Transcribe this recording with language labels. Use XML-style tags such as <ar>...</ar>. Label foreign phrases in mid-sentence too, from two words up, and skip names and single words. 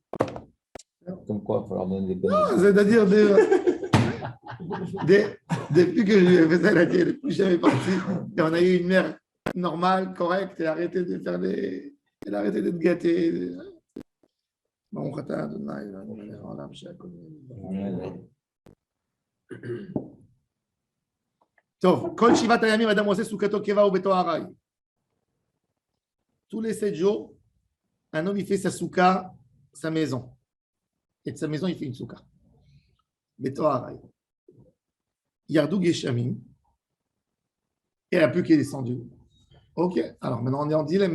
<fr>Comme quoi, il va falloir donner des bonnes. C'est-à-dire, depuis que je lui ai fait ça, elle a dit, elle n'est plus jamais partie. Et on a eu une mère normale, correcte, et arrêté de faire les... Elle a arrêté d'être gâtée. Bon,</fr> <he>טוב, כל 7 הימים אדם עושה סוכתו קבע וביתו ארעי.</he> <fr>Tous les 7 jours, un homme il fait sa souka, sa maison. Et de sa maison, il fait une souka.</fr> <he>ביתו ארעי. ירדו גשמים.</he> <fr>Et la pluie qui est descendue. Ok, alors maintenant on est en dilemme.</fr>